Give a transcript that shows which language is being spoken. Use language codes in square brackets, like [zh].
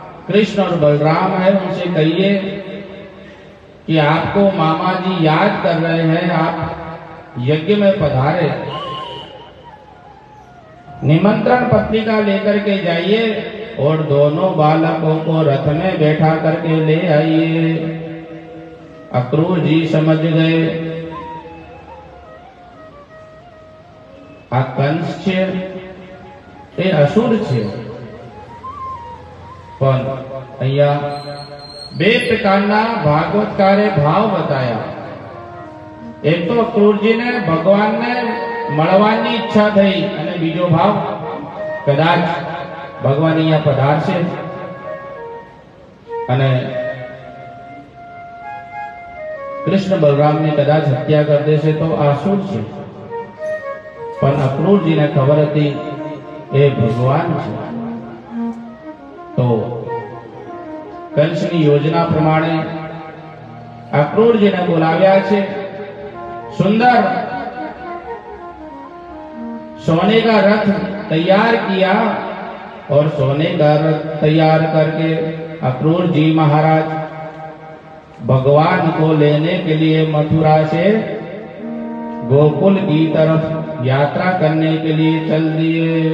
[hi] कृष्ण और बलराम है, उनसे कहिए कि आपको मामा जी याद कर रहे हैं, आप यज्ञ में पधारे। निमंत्रण पत्रिका लेकर के जाइए और दोनों बालकों को रथ में बैठा करके ले आइए। अक्रूर जी समझ गए [gu] आ कंस छे એ અસુર છે, પણ અહીંયા બે પ્રકારના ભાગવતકારે ભાવ બતાયા। એક તો અક્રૂરજીને ભગવાનને મળવાની ઈચ્છા થઈ અને બીજો ભાવ કદાચ ભગવાન અહીંયા પધારશે અને કૃષ્ણ બલરામની કદાચ હત્યા કરી દેશે તો આસુર છે, પણ અક્રૂરજીને ખબર હતી એ ભગવાન છે। તો કંસની યોજના પ્રમાણે અક્રૂરજીને બોલાવ્યા છે। [hi] सुंदर सोने का रथ तैयार किया और सोने का रथ तैयार करके अक्रूर जी महाराज भगवान को लेने के लिए मथुरा से गोकुल की तरफ यात्रा करने के लिए चल दिए।